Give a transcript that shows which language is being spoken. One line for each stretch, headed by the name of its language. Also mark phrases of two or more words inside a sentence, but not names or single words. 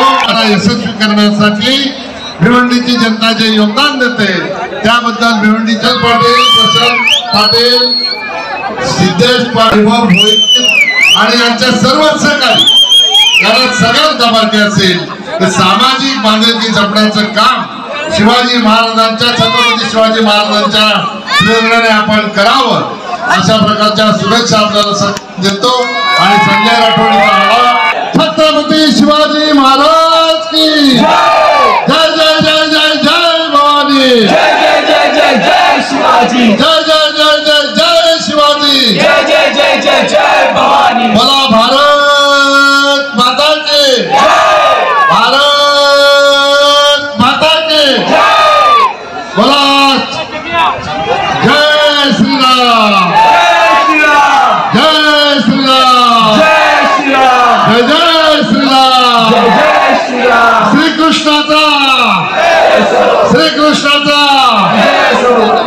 Marathi: आता यशस्वी करण्यासाठी भिवंडीची जनता जे योगदान देते त्याबद्दल भिवंडीचे पाटील, प्रशांत पाटील, सिद्धेश पाटील आणि यांच्या सर्व सहकारी याला सगळ्यात जबाबदारी असेल तर सामाजिक बांधिलकी जपण्याचं काम शिवाजी महाराजांच्या, छत्रपती शिवाजी महाराजांच्या प्रेरणेने आपण करावं अशा प्रकारच्या शुभेच्छा आपल्याला देतो। आणि संजय राठोडचा आवाज, छत्रपती शिवाजी महाराज
Hindi: की जय जय जय जय जय भवानी,
Marathi: जय जय जय जय जय शिवाजी, जय जय जय जय जय शिवाजी, जय जय जय जय जय भवानी।
Hindi: बोला भारत माता की जय, भारत माता की जय, बोला जय श्री राम, जय श्री राम, जय श्री राम, जय श्री राम, जय जय श्री राम, जय जय श्री राम।
Marathi: श्रीकृष्णाचा, श्रीकृष्णाचा जय सो।